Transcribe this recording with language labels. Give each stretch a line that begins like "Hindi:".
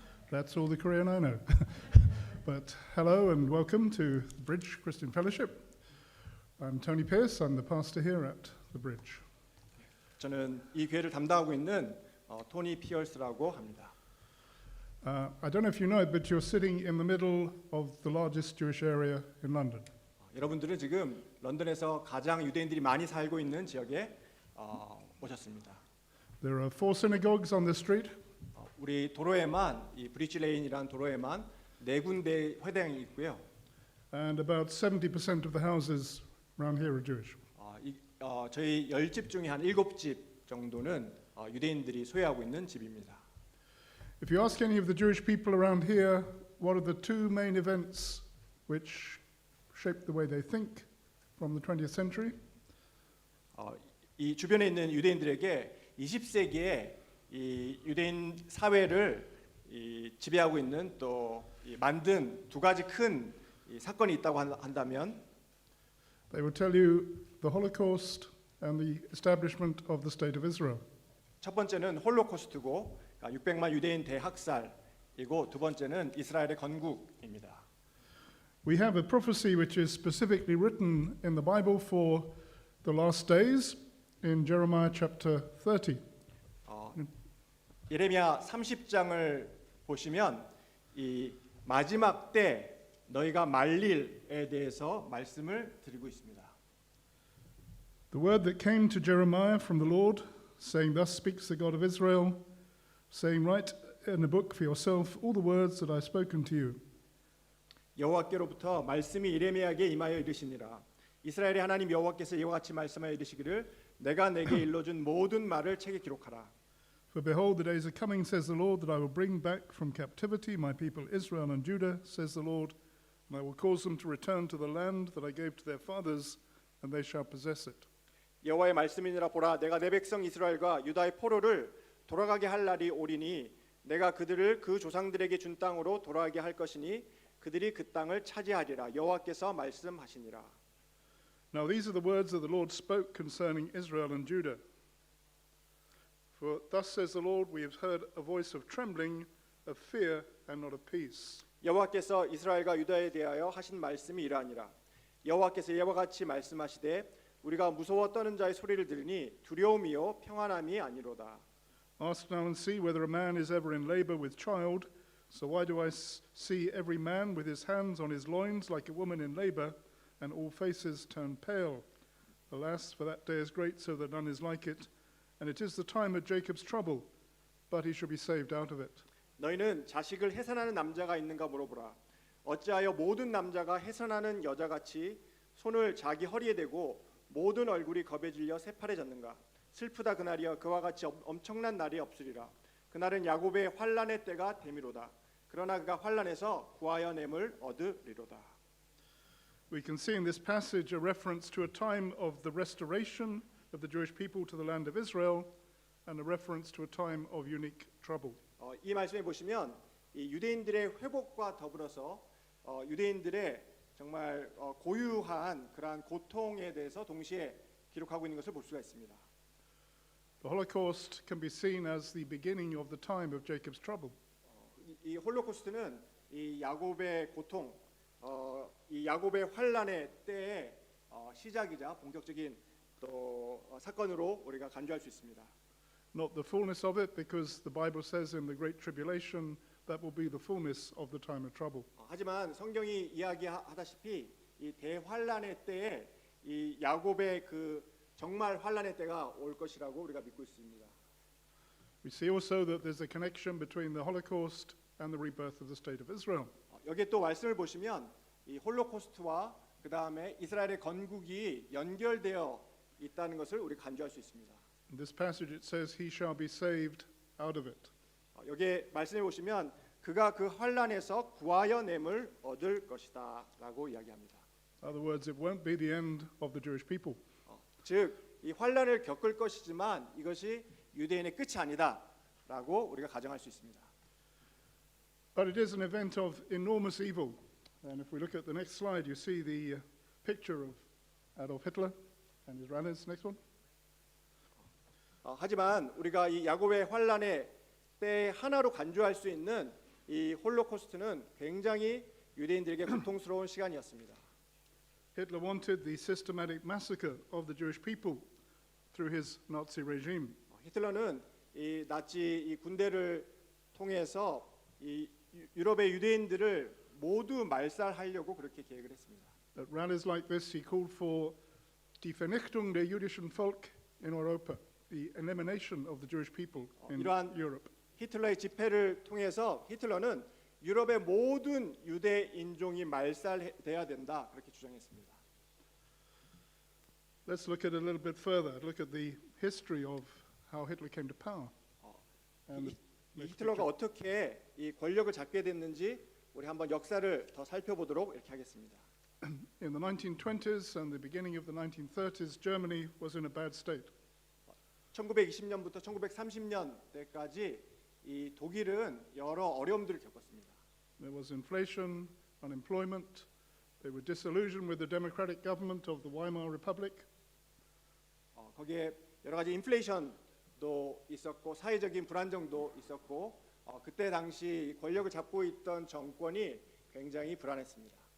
English: That's all the Korean I know. But hello and welcome to the Bridge Christian Fellowship. I'm Tony Pierce. I'm the pastor here at the Bridge.
Korean: 저는 이 교회를 담당하고 있는 토니 피어스라고 합니다.
English: I don't know if you know it, but you're sitting in the middle of the largest Jewish area in London.
Korean: 여러분들은 지금 런던에서 가장 유대인들이 많이 살고 있는 지역에 오셨습니다.
English: There are 4 synagogues on this street.
Korean: 우리 도로에만 이 브리지 레인이라는 도로에만 4군데 회당이 있고요.
English: And about 70% of the houses around here are Jewish.
Korean: 저희 10집 중에 한 7집 정도는 유대인들이 소유하고 있는 집입니다.
English: If you ask any of the Jewish people around here, what are the 2 main events which shaped the way they think from the 20th century?
Korean: 이 주변에 있는 유대인들에게 20세기에 이 유대인 사회를 지배하고 있는 또 만든 2가지 큰 사건이 있다고 한다면
English: They will tell you the Holocaust and the establishment of the State of Israel.
Korean: 첫 번째는 홀로코스트고 600만 유대인 대학살이고 두 번째는 이스라엘의 건국입니다.
English: We have a prophecy which is specifically written in the Bible for the last days in Jeremiah chapter 30.
Korean: 예레미야 30장을 보시면 이 마지막 때 너희가 말릴에 대해서 말씀을 드리고 있습니다.
English: The word that came to Jeremiah from the Lord, saying, Thus speaks the God of Israel, saying, Write in a book for yourself all the words that I've spoken to you.
Korean: 여호와께로부터 말씀이 예레미야에게 임하여 이르시니라. 이스라엘의 하나님 여호와께서 이와 같이 말씀하여 이르시기를 내가 내게 일러준 모든 말을 책에 기록하라.
English: For behold, the days are coming, says the Lord, that I will bring back from captivity my people Israel and Judah, says the Lord, and I will cause them to return to the land that I gave to their fathers, and they shall possess it.
Korean: 여호와의 말씀이니라. 보라, 내가 내 백성 이스라엘과 유다의 포로를 돌아가게 할 날이 오리니 내가 그들을 그 조상들에게 준 땅으로 돌아가게 할 것이니 그들이 그 땅을 차지하리라. 여호와께서 말씀하시니라.
English: Now these are the words that the Lord spoke concerning Israel and Judah. For thus says the Lord, we have heard a voice of trembling, of fear, and not of peace.
Korean: 여호와께서 이스라엘과 유다에 대하여 하신 말씀이 이러하니라. 여호와께서 이와 같이 말씀하시되 우리가 무서워 떠는 자의 소리를 들으니 두려움이요 평안함이 아니로다.
English: Ask now and see whether a man is ever in labor with child. So why do I see every man with his hands on his loins like a woman in labor, and all faces turn pale? Alas, for that day is great, so that none is like it. And it is the time of Jacob's trouble, but he shall be saved out of it.
Korean: 너희는 자식을 해산하는 남자가 있는가 물어보라. 어찌하여 모든 남자가 해산하는 여자같이 손을 자기 허리에 대고 모든 얼굴이 겁에 질려 새파래졌는가? 슬프다 그날이여. 그와 같이 엄청난 날이 없으리라. 그날은 야곱의 환난의 때가 되미로다. 그러나 그가 환난에서 구하여 냄을 얻으리로다.
English: We can see in this passage a reference to a time of the restoration of the Jewish people to the land of Israel, and a reference to a time of unique trouble.
Korean: 이 말씀에 보시면 이 유대인들의 회복과 더불어서 유대인들의 정말 고유한 그러한 고통에 대해서 동시에 기록하고 있는 것을 볼 수가 있습니다.
English: The Holocaust can be seen as the beginning of the time of Jacob's trouble.
Korean: 이 홀로코스트는 이 야곱의 고통, 이 야곱의 환란의 때의 시작이자 본격적인 또 사건으로 우리가 간주할 수 있습니다.
English: Not the fullness of it, because the Bible says in the Great Tribulation that will be the fullness of the time of trouble.
Korean: 하지만 성경이 이야기하다시피 이 대환란의 때에 이 야곱의 그 정말 환란의 때가 올 것이라고 우리가 믿고 있습니다.
English: We see also that there's a connection between the Holocaust and the rebirth of the state of Israel.
Korean: 여기에 또 말씀을 보시면 이 홀로코스트와 그 다음에 이스라엘의 건국이 연결되어 있다는 것을 우리 간주할 수 있습니다.
English: In this passage it says, "He shall be saved out of it."
Korean: 여기에 말씀해 보시면 그가 그 환란에서 구하여 냄을 얻을 것이다라고 이야기합니다.
English: In other words, it won't be the end of the Jewish people.
Korean: 즉 이 환란을 겪을 것이지만 이것이 유대인의 끝이 아니다라고 우리가 가정할 수 있습니다.
English: But it is an event of enormous evil. And if we look at the next slide, you see the picture of Adolf Hitler and his runners. Next one.
Korean: 하지만 우리가 이 야곱의 환란의 때 하나로 간주할 수 있는 이 홀로코스트는 굉장히 유대인들에게 고통스러운 시간이었습니다.
English: Hitler wanted the systematic massacre of the Jewish people through his Nazi regime.
Korean: 히틀러는 이 나치 이 군대를 통해서 이 유럽의 유대인들을 모두 말살하려고 그렇게 계획을 했습니다.
English: At rallies like this, he called for
German: die Vernichtung der jüdischen Volk in Europa,
English: the elimination of the Jewish people in
Korean: 이러한
English: Europe.
Korean: 히틀러의 집회를 통해서 히틀러는 유럽의 모든 유대 인종이 말살돼야 된다 그렇게 주장했습니다.
English: Let's look at it a little bit further. Look at the history of how Hitler came to power. And the
Korean: 이
English: next
Korean: 히틀러가
English: picture.
Korean: 어떻게 이 권력을 잡게 됐는지 우리 한번 역사를 더 살펴보도록 이렇게 하겠습니다.
English: In the 1920s and the beginning of the 1930s, Germany was in a bad state.
Korean: 1920년부터 1930년대까지 이 독일은 여러 어려움들을 겪었습니다.
English: There was inflation, unemployment. They were disillusioned with the democratic government of the Weimar Republic.
Korean: 거기에 여러 가지 인플레이션도 있었고 사회적인 불안정도 있었고 그때 당시 권력을 잡고 있던 정권이 굉장히 불안했습니다.